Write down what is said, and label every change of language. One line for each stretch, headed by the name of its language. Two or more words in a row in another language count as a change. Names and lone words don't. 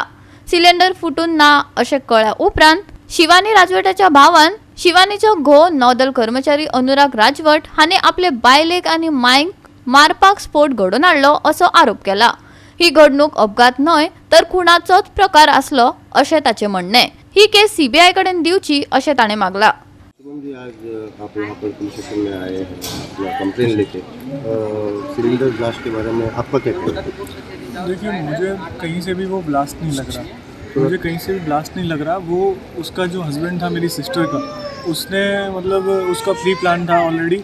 Konkani: सिलिंडर फुटून ना अशें कळ्ळ्या उपरांत शिवानी राजवटाच्या भावान शिवानीचो घोव नौदल कर्मचारी अनुराग राजवट हाणे आपले बायलेक आनी मायंक मारपाक स्फोट घडोवन हाडलो असो आरोप केला। ही घडणूक अपघात न्हय तर खुनाचोच प्रकार आसलो अशें ताचें म्हणणें। ही केस सीबीआय कडेन दिवची अशें ताणें मागला।
Hindi: जी आज आप यहाँ पर पुलिस स्टेशन में आए हैं अपना कंप्लेन लेके, सिलेंडर ब्लास्ट के बारे में आपका क्या कहना है? देखिए, मुझे कहीं से भी वो ब्लास्ट नहीं लग रहा। मुझे कहीं से भी ब्लास्ट नहीं लग रहा। वो उसका जो हस्बैंड था मेरी सिस्टर का, उसने मतलब उसका
English: pre plan
Hindi: था ऑलरेडी।